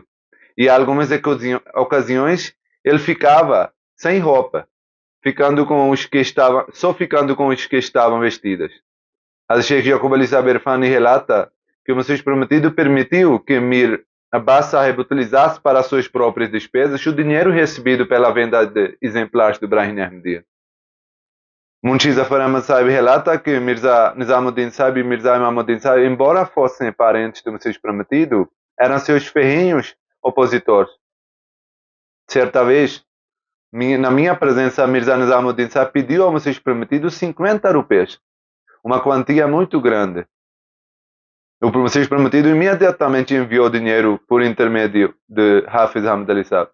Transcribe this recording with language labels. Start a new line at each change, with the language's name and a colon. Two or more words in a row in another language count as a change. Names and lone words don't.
Portuguese: E em algumas ocasiões ele ficava sem roupa, ficando com os que estavam vestidos. Hazrat Sheikh Yaqub Ali Sahib Irfani relata que o Messias Prometido permitiu que Mir Abbas Sahib utilizasse para suas próprias despesas o dinheiro recebido pela venda de exemplares do Brahim Ahmadiyya. Munshi Zafar Ahmad Sahib relata que Mirza Nizamuddin Sahib e Mirza Imamuddin Sahib, embora fossem parentes do Messias Prometido, eram seus ferrenhos opositores. Certa vez, na minha presença, Mirza Nizamuddin Sahib pediu ao Messias Prometido 50 rupias, uma quantia muito grande. O Messias Prometido imediatamente enviou dinheiro por intermédio de Hafiz Ahmad Ali Sahib.